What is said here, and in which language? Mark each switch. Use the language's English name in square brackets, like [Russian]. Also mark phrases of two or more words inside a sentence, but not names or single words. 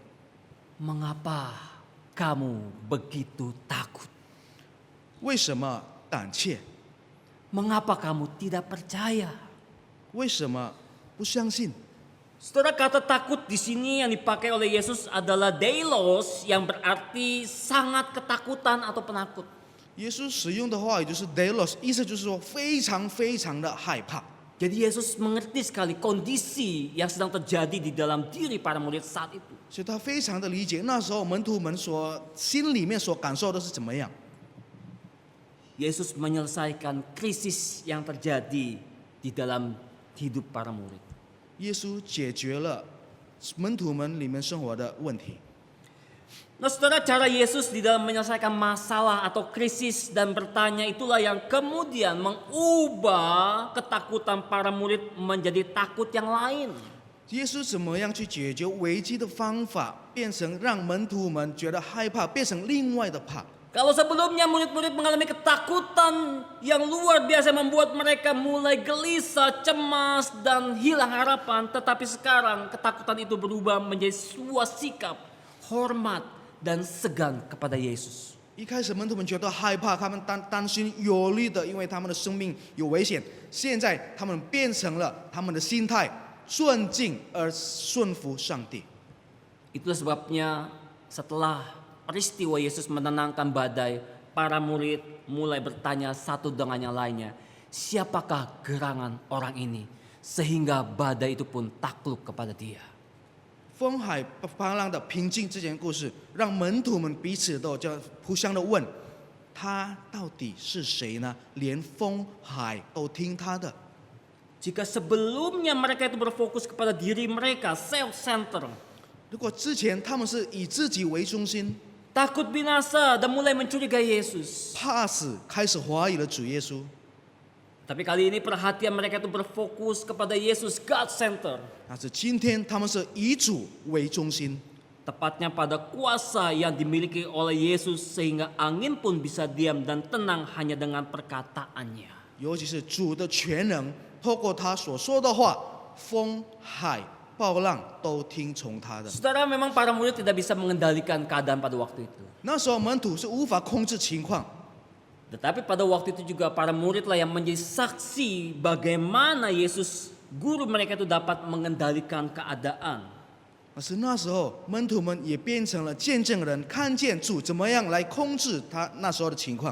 [Indonesian] Mengapa kamu begitu takut? [Chinese] 为什么胆怯？ [Indonesian] Mengapa kamu tidak percaya? [Chinese] 为什么不相信？ [Indonesian] Saudara, kata takut di sini yang dipakai oleh Yesus adalah deilos, yang berarti sangat ketakutan atau penakut. [Chinese] 耶稣使用的话语就是 delos， 意思就是说非常非常的害怕。 [Indonesian] Jadi Yesus mengerti sekali kondisi yang sedang terjadi di dalam diri para murid saat itu. [Chinese] 所以他非常的理解那时候门徒们所心里面所感受的是怎么样。 [Indonesian] Yesus menyelesaikan krisis yang terjadi di dalam hidup para murid. [Chinese] 耶稣解决了门徒们里面生活的问题。 [Indonesian] Nah, saudara, cara Yesus di dalam menyelesaikan masalah atau krisis dan bertanya itulah yang kemudian mengubah ketakutan para murid menjadi takut yang lain. [Chinese] 耶稣怎么样去解决危机的方法，变成让门徒们觉得害怕，变成另外的怕。 [Indonesian] Kalau sebelumnya murid-murid mengalami ketakutan yang luar biasa membuat mereka mulai gelisah, cemas, dan hilang harapan. Tetapi sekarang ketakutan itu berubah menjadi sebuah sikap, hormat, dan segan kepada Yesus. [Chinese] 一开始门徒们觉得害怕，他们担心有虑的，因为他们的生命有危险。现在他们变成了他们的心态尊敬而顺服上帝。 [Indonesian] Itulah sebabnya setelah peristiwa Yesus menenangkan badai, para murid mulai bertanya satu dengan yang lainnya, siapakah gerangan orang ini sehingga badai itu pun takluk kepada dia. [Chinese] 风海波浪的平静这件故事，让门徒们彼此都就互相的问，他到底是谁呢？连风海都听他的。 [Indonesian] Jika sebelumnya mereka itu berfokus kepada diri mereka, self-center, [Chinese] 如果之前他们是以自己为中心， [Indonesian] takut binasa dan mulai mencurigai Yesus. [Chinese] 怕死，开始怀疑了主耶稣。 [Indonesian] Tapi kali ini perhatian mereka itu berfokus kepada Yesus, [English] God Center. [Chinese] 但是今天他们是以主为中心， [Indonesian] tepatnya pada kuasa yang dimiliki oleh Yesus sehingga angin pun bisa diam dan tenang hanya dengan perkataannya. [Chinese] 尤其是主的全能，透过他所说的话，风、海、暴浪都听从他的。 [Indonesian] Saudara, memang para murid tidak bisa mengendalikan keadaan pada waktu itu. [Chinese] 那时候门徒是无法控制情况， [Indonesian] Tetapi pada waktu itu juga para muridlah yang menjadi saksi bagaimana Yesus, guru mereka itu dapat mengendalikan keadaan. [Chinese] 可是那时候门徒们也变成了见证人，看见主怎么样来控制他那时候的情况。